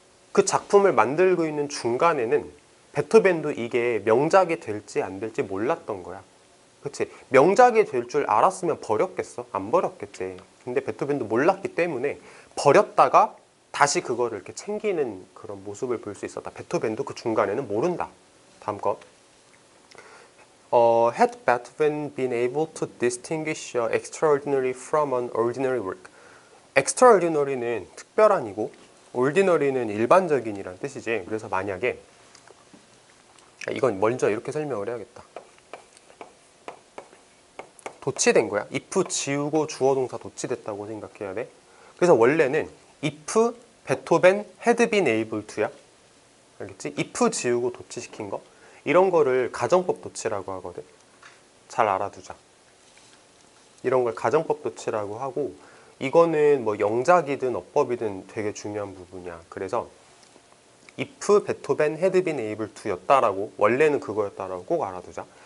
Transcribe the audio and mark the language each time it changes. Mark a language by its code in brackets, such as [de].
[ko] 그 작품을 만들고 있는 중간에는 베토벤도 이게 명작이 될지 안 될지 몰랐던 거야. 그치? 명작이 될 줄 알았으면 버렸겠어? 안 버렸겠지. 근데 베토벤도 몰랐기 때문에 버렸다가 다시 그거를 이렇게 챙기는 그런 모습을 볼 수 있었다. 베토벤도 그 중간에는 모른다. 다음 거. [en] Had Beethoven been able to distinguish extraordinary from an ordinary work? [ko] extraordinary는 특별한이고 ordinary는 일반적인이란 뜻이지. 그래서 만약에 이건 먼저 이렇게 설명을 해야겠다. 도치된 거야. if 지우고 주어 동사 도치됐다고 생각해야 돼. 그래서 원래는 [en] if 베토벤 had been able to야. [ko] 알겠지? if 지우고 도치시킨 거. 이런 거를 가정법 도치라고 하거든. 잘 알아두자. 이런 걸 가정법 도치라고 하고, 이거는 뭐 영작이든 어법이든 되게 중요한 부분이야. 그래서 [en] if 베토벤 had been able to [ko] 였다라고, 원래는 그거였다라고 꼭 알아두자.